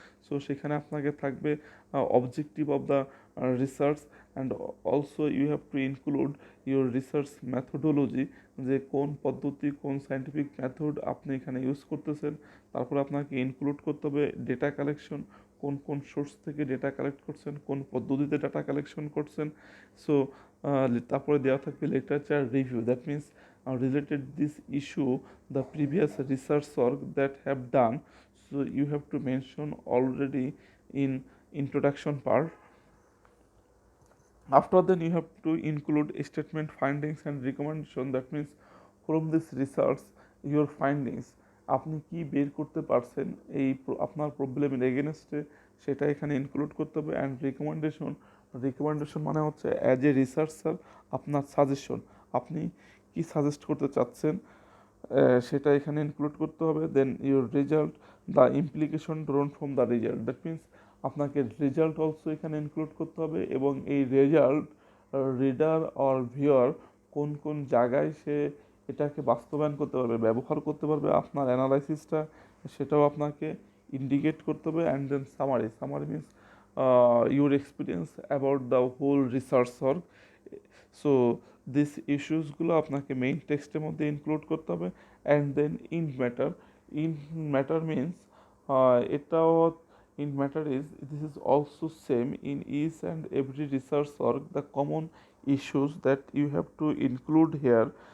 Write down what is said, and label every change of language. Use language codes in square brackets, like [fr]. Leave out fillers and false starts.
[en] so [bn] সেখানে আপনাকে থাকবে [en] objective of the research, and also you have to include your research methodology, [bn] যে কোন পদ্ধতি কোন সায়েন্টিফিক মেথড আপনি এখানে ইউজ করতেছেন। তারপর আপনাকে ইনক্লুড করতে হবে ডেটা কালেকশন, কোন কোন সোর্স থেকে ডেটা কালেক্ট করছেন, কোন পদ্ধতিতে ডাটা কালেকশন করছেন। [en] so [bn] তারপরে দেওয়া থাকবে [en] Literature review, that means related this issue the previous research work that have done. So you have to mention already in introduction part. After then you have to include statement, findings and recommendation, that means from this research your findings, [bn] আপনি কি বের করতে পারছেন এই আপনার প্রবলেমের এগেনস্টে সেটা এখানে ইনক্লুড করতে হবে। অ্যান্ড রিকমেন্ডেশন, রিকমেন্ডেশন মানে হচ্ছে [en] as a researcher [bn] আপনার সাজেশন, আপনি কি সাজেস্ট করতে চাচ্ছেন সেটা এখানে ইনক্লুড করতে হবে। [en] then your result, the implication drawn from the result, [bn] that means আপনাকে রেজাল্ট অলসো এখানে ইনক্লুড করতে হবে, এবং এই রেজাল্ট রিডার অর ভিউয়ার কোন কোন জায়গায় সে এটাকে বাস্তবায়ন করতে পারবে, ব্যবহার করতে পারবে আপনার অ্যানালাইসিসটা, সেটাও আপনাকে ইন্ডিকেট করতে হবে। [en] And then summary, summary means your experience about the whole research work. [bn] So this ইস্যুসগুলো আপনাকে মেইন টেক্সটের মধ্যে ইনক্লুড করতে হবে। [en] and then in matter, in matter means [bn] এটাও [en] in matter is this is also same in each and every research work, the common issues that you have to include here.